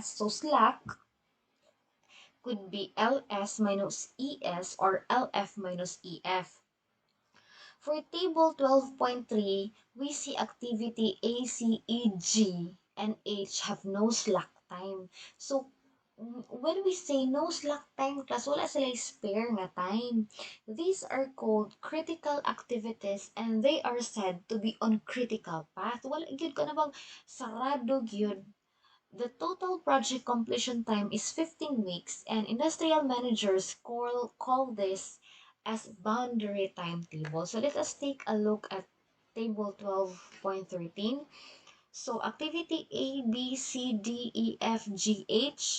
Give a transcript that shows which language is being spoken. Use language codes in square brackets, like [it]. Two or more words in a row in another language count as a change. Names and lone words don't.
[en] So slack could be LS minus ES or LF minus EF. For table 12.3, we see activity A, C, E, G, and H have no slack time. So, when we say no slack time, class, [ceb] wala sila spare nga time. [en] These are called critical activities and they are said to be on critical path. [ceb] Wala gyud ka na bang sarado gyud. [en] The total project completion time is 15 weeks, and industrial managers call this as boundary timetable. So let us take a look at table 12.13. So activity A, B, C, D, E, F, G, H.